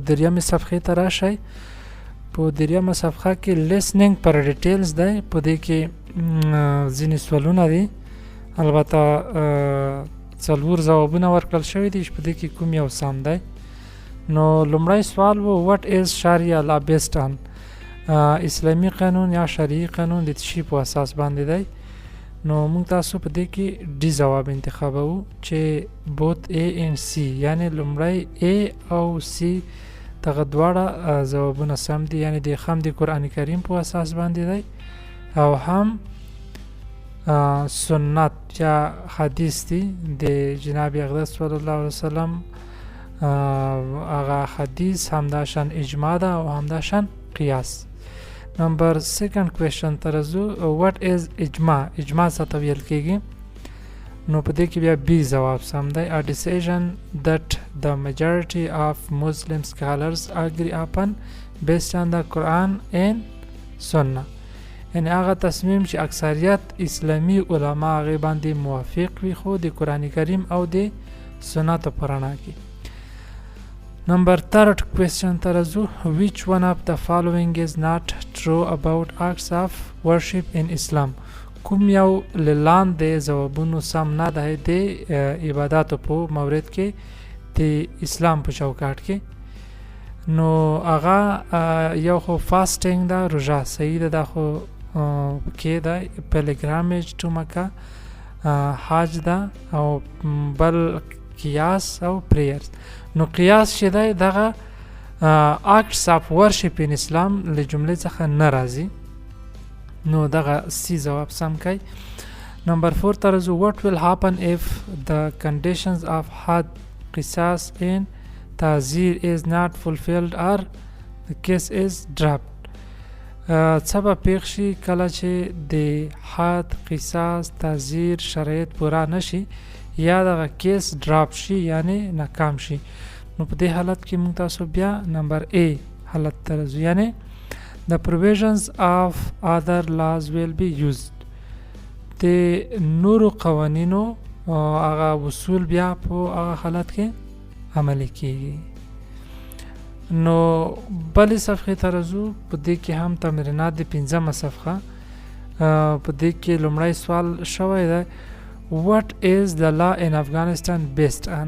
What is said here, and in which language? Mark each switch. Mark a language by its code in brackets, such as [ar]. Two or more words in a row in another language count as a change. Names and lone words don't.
[ps] دریمې صفحې ته راشئ. په دریمه صفحه کې listening پر ډیټیلز دی. په دې کې ځینې سوالونه دي، البته 4 ځوابونه ورکړل شوي دي چې په دې کې کوم یو سم دی. نو لومړی سوال و [en] what is شریعه law based on؟ [ps] اسلامي قانون یا شرعي قانون د څه شي په اساس باندې دی؟ نو موږ تاسو په دې کې ډي ځواب انتخابوو چې [en] both A and C، [ps] یعنی لومړی A او C دغه دواړه ځوابونه سم دي، یعنی د هم د قرآن کریم په اساس باندې دی او هم سنت یا حدیث دی د جناب اقدس صلی الله علیه وسلم. هغه حدیث همداشان اجماع ده او همداشان قیاس. [en] number second question [ps] ته راځو. [en] what is [ps] اجماع؟ اجماع څه ته ویل کیږي؟ نو په دې کې بیا B ځواب سم دی. [en] a decision that the majority of Muslim scholars agree upon based on the Quran and Sunnah، [ps] یعنی هغه تصمیم چې اکثریت اسلامی علما هغې باندې موافق وي خو د قرآن کریم او د سنتو په رڼا کې. [en] number third question [ps] ته راځو. [en] which one of the following is not true about acts of worship in Islam؟ [ps] کوم یو لاندې ځوابونو سم نه دی د عباداتو په مورد کې د اسلام په چوکاټ کې؟ نو هغه یو خو فاسټینګ ده، روژه صحیح ده، دا خو کې ده [en] pilgrimage to Mecca, [ps] حج ده، او بل قیاس او پریرز. نو قیاس چې دی دغه [en] acts of worship in [ps] اسلام له جملې څخه نه راځي، نو دغه C ځواب سم کوي. نمبر 4 ته راځو. [en] what will happen if the conditions of حد، قصاص and تعزیر is not fulfilled or the case is dropped؟ [ps] څه به پیښ شي کله چې د حد، قصاص، تعزیر شرایط پوره نشي یا دغه کیس ډراپ شي یعنی ناکام شي؟ نو په دې حالت کې موږ تاسو بیا نمبر A حالت ته راځو، یعنی [en] the provisions of other laws will be used. [ps] د نورو قوانینو هغه اصول بیا په هغه حالت کې عملی کیږي. نو بلې صفحې ته راځو. په دې کې هم تمرینات د 5مه صفحه. په دې کې لومړی سوال شوی دی [en] what is the law in Afghanistan based on؟